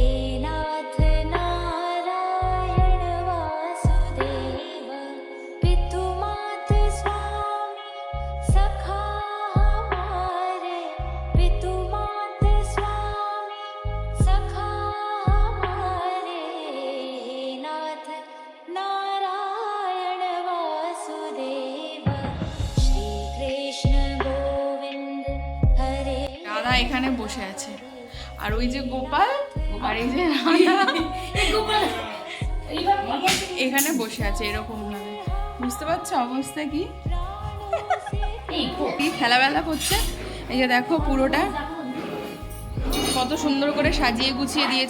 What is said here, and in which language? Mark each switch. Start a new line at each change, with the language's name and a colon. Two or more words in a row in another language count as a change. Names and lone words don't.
Hindi: नाथ नारायण वासुदेव पितुमात स्वामी सखा हमारे पितुमात स्वामी सखा हमारे नाथ नारायण वासुदेव श्री कृष्ण गोविंद हरे
Bangla: রাধা এখানে বসে আছে, আর ওই যে গোপাল, আর এই যে রাধা এখানে বসে আছে এরকম ভাবে। বুঝতে পারছো অবস্থা কি? কি খেলাবেলা করছে। এই যে দেখো পুরোটা কত সুন্দর করে সাজিয়ে গুছিয়ে দিয়েছে।